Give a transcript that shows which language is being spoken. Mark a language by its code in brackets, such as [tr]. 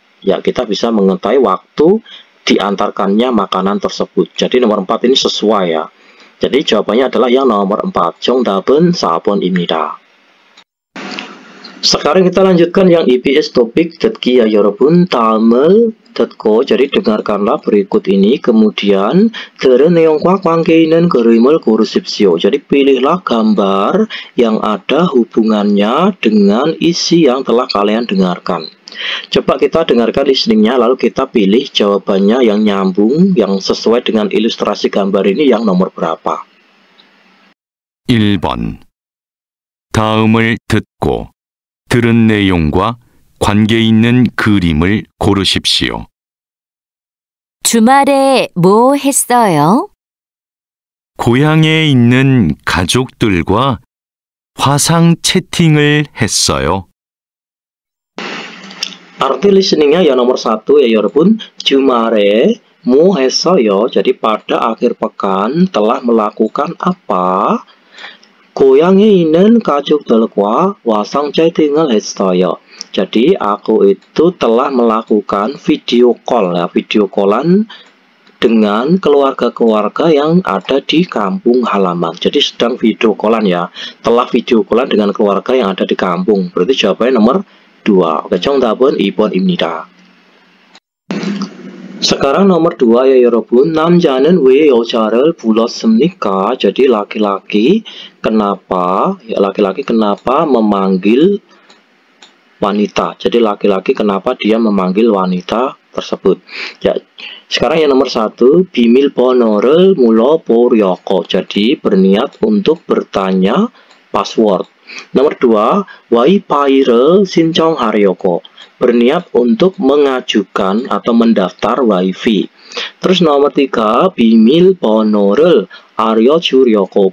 [id] Ya, kita bisa mengetahui waktu diantarkannya makanan tersebut. Jadi nomor 4 ini sesuai ya. Jadi jawabannya adalah yang nomor 4. [ko] 정답은 4번입니다. [id] Sekarang kita lanjutkan yang EBS topik 듣기 ya 여러분. [ko] 다음을 듣고, [id] jadi dengarkanlah berikut ini, kemudian [ko] 들은 내용과 관계 있는 그림을 고르십시오. [id] Jadi pilihlah gambar yang ada hubungannya dengan isi yang telah kalian dengarkan. Coba kita dengarkan listeningnya, lalu kita pilih jawabannya yang nyambung, yang sesuai dengan ilustrasi gambar ini yang nomor berapa. [ko] 1번. 다음을 듣고 들은 내용과 관계 있는 그림을 고르십시오. 주말에 뭐 했어요? 고향에 있는 가족들과 화상 채팅을 했어요. [id] Arti listeningnya yang nomor 1 ya 여러분. [ko] 주말에 뭐 했어요? [id] Jadi pada akhir pekan telah melakukan apa? [ko] 고향에 있는 가족들과 화상 채팅을 했어요. [id] Jadi aku itu telah melakukan video call ya, video callan dengan keluarga-keluarga yang ada di kampung halaman. Jadi sedang video callan ya, telah video callan dengan keluarga yang ada di kampung. Berarti jawabannya nomor 2. [ko] Oke, 정답은 2번입니다. [id] Sekarang nomor 2 ya 여러분. [ko] 남자는 왜 여자를 불렀습니까? [id] Jadi laki-laki kenapa memanggil wanita. Jadi laki-laki kenapa dia memanggil wanita tersebut. Ya, sekarang yang nomor 1, [ko] 비밀번호를 물어보려고. [id] Jadi berniat untuk bertanya password. Nomor 2, [ko] 와이파이를 신청하려고. [id] Berniat untuk mengajukan atau mendaftar wifi. Terus nomor 3, [ko] 비밀번호를 알려주려고.